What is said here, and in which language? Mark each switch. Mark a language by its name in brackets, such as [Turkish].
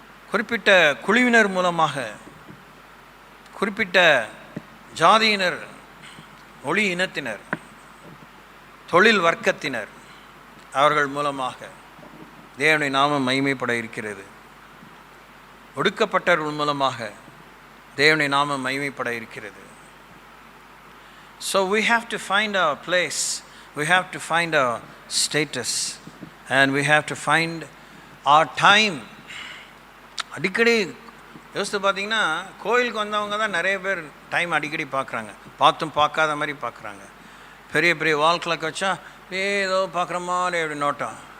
[Tamil] குறிப்பிட்ட குழுவினர் மூலமாக, குறிப்பிட்ட ஜாதியினர், மொழி இனத்தினர், தொழில் வர்க்கத்தினர், அவர்கள் மூலமாக தேவனுடைய நாமம் மகிமைப்பட இருக்கிறது. ஒடுக்கப்பட்டவர்கள் மூலமாக தேவனுடைய நாமம் மகிமைப்பட இருக்கிறது. [English] So we have to find our place, we have to find our status, and we have to find our time. [Tamil] அடிக்கடி யோசித்து பார்த்தீங்கன்னா, கோயிலுக்கு வந்தவங்க தான் நிறைய பேர் டைம் அடிக்கடி பார்க்குறாங்க, பார்த்தும் பார்க்காத மாதிரி பார்க்குறாங்க. பெரிய பெரிய வால் கிளாக் வச்சா ஏதோ பார்க்குற மாதிரி அப்படி நோட்டம்.